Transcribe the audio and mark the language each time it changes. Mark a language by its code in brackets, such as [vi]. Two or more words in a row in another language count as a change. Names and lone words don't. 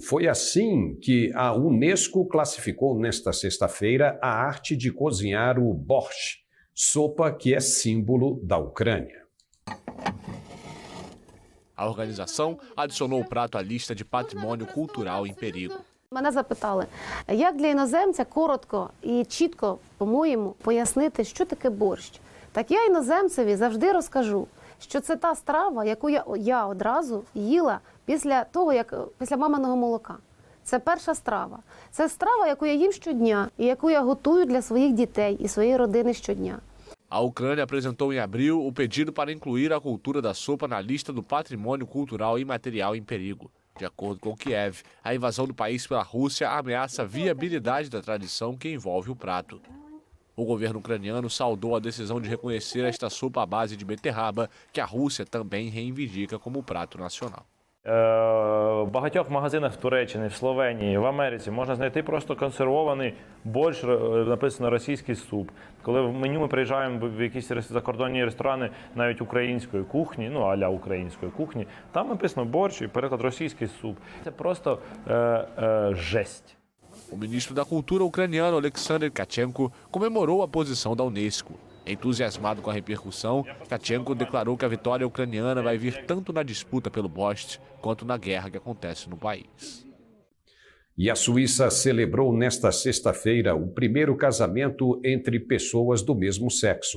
[pt] Foi assim que a Unesco classificou nesta sexta-feira a arte de cozinhar o borscht, sopa que é símbolo da Ucrânia. A organização adicionou o prato à lista de patrimônio cultural em perigo. [uk] Мене запитали, як для іноземця коротко і чітко, по-моєму, пояснити, що таке борщ. Так я іноземцеві завжди розкажу, що це та страва, яку я одразу їла після маминого молока. Це перша страва. Це страва, яку я їм щодня і яку я готую для своїх дітей і своєї родини щодня. [pt] A Ucrânia apresentou em abril o pedido para incluir a cultura da sopa na lista do patrimônio cultural imaterial em perigo. De acordo com Kiev, a invasão do país pela Rússia ameaça a viabilidade da tradição que envolve o prato. O governo ucraniano saudou a decisão de reconhecer esta sopa à base de beterraba, que a Rússia também reivindica como prato nacional. [uk] В багатьох магазинах в Туреччині, в Словенії, в Америці можна знайти просто консервований борщ, написано російський суп. Коли в меню ми приїжджаємо в якісь закордонні ресторани, навіть української кухні, ну а-ля української кухні, там написано борщ і переклад російський суп. Це просто жесть. [pt] O ministro da Cultura ucraniano, Alexander Tkachenko, comemorou a posição da Unesco. Entusiasmado com a repercussão, Tkachenko declarou que a vitória ucraniana vai vir tanto na disputa pelo borscht quanto na guerra que acontece no país. E a Suíça celebrou nesta sexta-feira o primeiro casamento entre pessoas do mesmo sexo.